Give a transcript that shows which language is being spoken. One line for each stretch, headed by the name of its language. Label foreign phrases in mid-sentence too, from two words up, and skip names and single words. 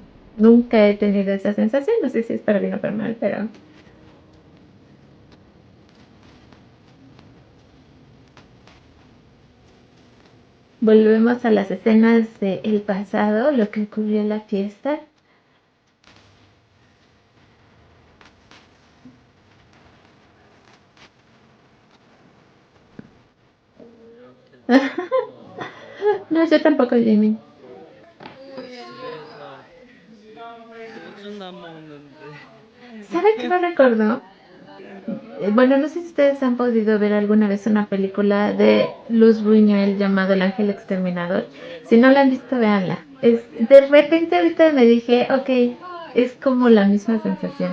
Spanish: Nunca he tenido esa sensación, no sé si es para bien o para mal, pero volvemos a las escenas del pasado, lo que ocurrió en la fiesta. No, yo tampoco, Jimmy.
Korean: 집에서 소주는 안 먹는데
Spanish: ¿Sabe qué me recordó? Bueno, no sé si ustedes han podido ver alguna vez una película de Luz Buñuel llamado El Ángel Exterminador. Si no la han visto, véanla. De repente ahorita me dije, ok, es como la misma sensación.